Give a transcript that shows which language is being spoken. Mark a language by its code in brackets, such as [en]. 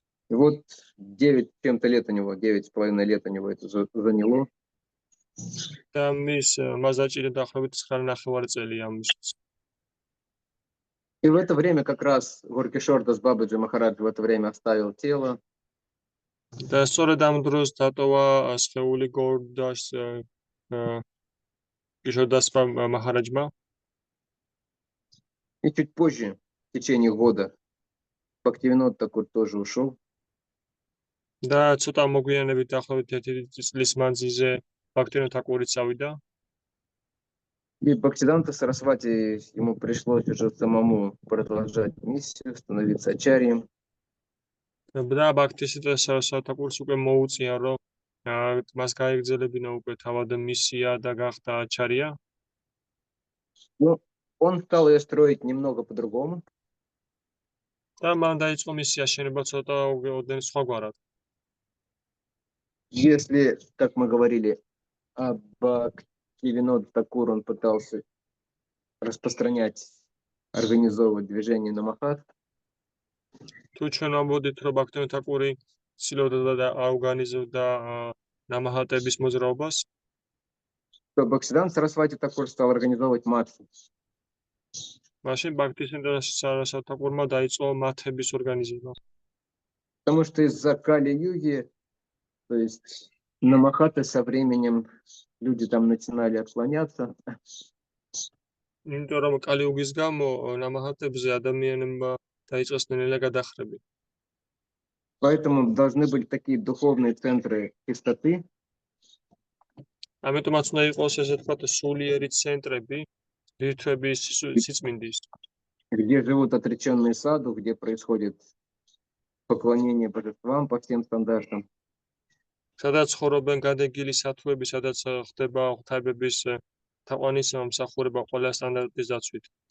[ru] И вот 9 с чем-то лет у него, 9,5 лет у него это заняло. [ka] და მას დაჭირდა დაახლოებით 9,5 წელი ამისთვის. [ru] И в это время как раз Горкишордас Бабаджи Махарадж в это время оставил тело. [ka] და სწორედ ამ დროს დატოვა სხეული გორდას კიშორდას მაჰარაჯმა. [ru] И чуть позже, в течение года, Бхактивинод Такур тоже ушел. [ka] და ცოტა მოგვიანებით დაახლოებით 1 წლის მანძილზე ბაქტივინოდ თაკურიც წავიდა. [ru] И Бхактисиданта Сарасвати ему пришлось уже самому продолжать миссию, становиться ачарьем. [ka] და ბაქტისიდან სარასვათაკურს უკვე მოუწია რომ მას გაეგრძელებინა უკვე თავად მისია და გახდა აჩარია. [ru] Но он стал ее строить немного по-другому. [ka] და მან დაიწყო მისი აშენება ცოტა ოდენ სხვაგვარად. [ru] Если, как мы говорили, Бхактивинод Такур, он пытался распространять, организовывать движение на Махат, [ka] თუ ჩვენ ვამბობთ რომ ბაქტივინოდ თაკური ცდილობდა და აორგანიზებდა ნამაჰატების მოძრაობას, [ru] то Бхактисиданта Сарасвати Такур стал организовывать матхи. [ka] მაშინ ბაქტისიდან სარასვათაკურმა დაიწყო მათების ორგანიზება. [ru] Потому что из-за Кали-юги, то есть на Махаты со временем люди там начинали отклоняться. [ka] იმიტომ რომ კალიუგის გამო ნამაჰატებზე ადამიანებმა დაიწყეს ნელა გადახრები. [ru] Поэтому должны быть такие духовные центры чистоты, [ka] ამიტომაც უნდა იყოს ესე თქვა სულიერი ცენტრები რითვების სიწმინდის, [ru] где живут отреченные саду, где происходит поклонение божествам по всем стандартам. [ka] სადაც ცხოვრობენ გადეგილი სათუები, სადაც ხდება ღვთაებების თაყვანისმცემ მსახურება ყველა სტანდარტის დაცვით.